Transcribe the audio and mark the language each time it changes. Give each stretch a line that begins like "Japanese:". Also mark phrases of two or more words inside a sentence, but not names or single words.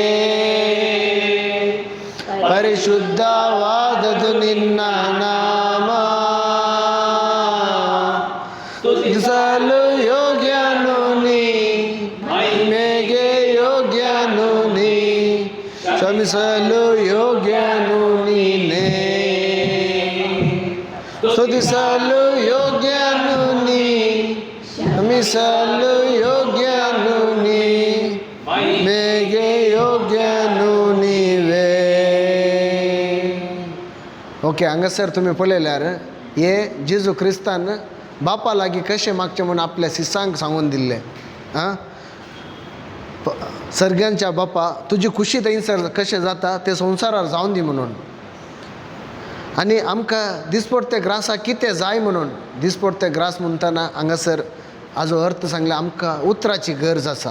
Kannada: ಪರಿಶುದ್ಧವಾದದ್ದು ನಿನ್ನ ನಾಮ, ಸ್ತುತಿಸಲು ಯೋಗ್ಯನು ನೀ, ಮಹಿಮೆಗೆ ಯೋಗ್ಯನು ನೀ, ಕ್ಷಮಿಸಲು ಯೋಗ್ಯನು ನೀನೇ, ಸ್ತುತಿಸಲು ಯೋಗ್ಯನು ನೀ, ಕ್ಷಮಿಸಲು ಯೋಗ್ಯನು ನೀ, ಮಹಿಮೆಗೆ ಯೋಗ್ಯನು ನೀವೇ.
Konkani: ओके हांगासर तुम्ही पळयल्यार हे जेजू क्रिस्तान बापा लागीं कशें मागचें म्हणून आपल्या शिसांक सांगून दिल्लें. आं सर्ग्यांच्या बापा तुजी खुशी थंयसर कशें जाता ते संवसारार जावन दी म्हणून, आनी आमकां दिसपट्टे ग्रासाक कितें जाय म्हणून, दिसपट्टे ग्रास म्हणटना हांगासर हाजो अर्थ सांगला आमकां उतराची गरज आसा.